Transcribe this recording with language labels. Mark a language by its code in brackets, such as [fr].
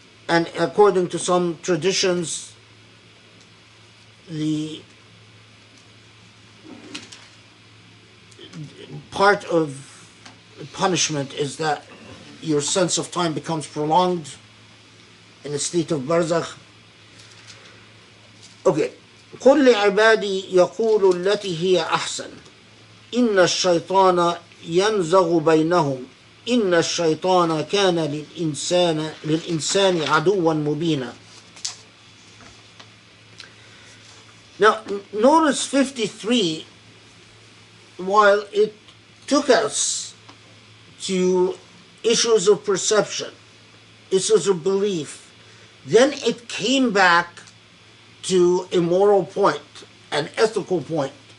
[en] And according to some traditions, the part of punishment is that your sense of time becomes prolonged in a state of barzakh. Okay. [ar] قل لعبادي يقولوا التي هي أحسن إن الشيطان ينزغ بينهم إن الشيطان كان للإنسان عدوا مبينا. [en] Now, notice 53, while it took us to issues of perception, issues of belief, then it came back to a moral point, an ethical point.